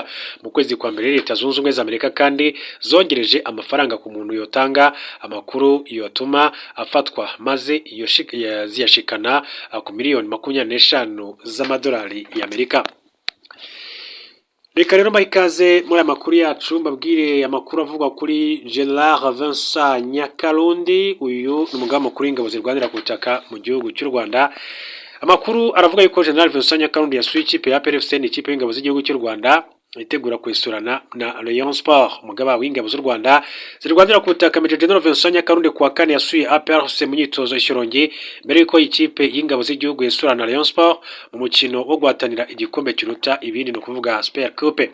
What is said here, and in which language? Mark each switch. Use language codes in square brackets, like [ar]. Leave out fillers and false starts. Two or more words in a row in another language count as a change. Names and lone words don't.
[rn] Mu kwezi kwa mbere leta zunze ubumwe za Amerika kandi zongereje amafaranga ku muntu yotanga amakuru yotuma afatwa, maze ziyashikana ku miliyoni 25 z'amadolari y'Amerika. [rw] Reka rero ikaze muri amakuru yacu, mbabwire amakuru avugwa kuri General Vincent Nyakarundi. Uyu ni umugaba mukuru w'ingabo zirwanira ku butaka mu gihugu cy'u Rwanda. Amakuru aravuga yuko General Vincent Nyakarundi yasuye ikipe ya PRFC, ikipe y'ingabo z'igihugu cy'u Rwanda, itegura kwesurana na Rayon Sport. Umugaba w'ingabo z'u Rwanda zirwanira ku butaka Major General Vincent Nyakarundi kuwa kane yasuye APRFC mu myitozo y'Ishyorongi mbere yuko ikipe y'ingabo z'igihugu yesurana na Rayon Sport mu mukino wo guhatanira igikombe kiruta ibindi, no kuvuga Super Coupe.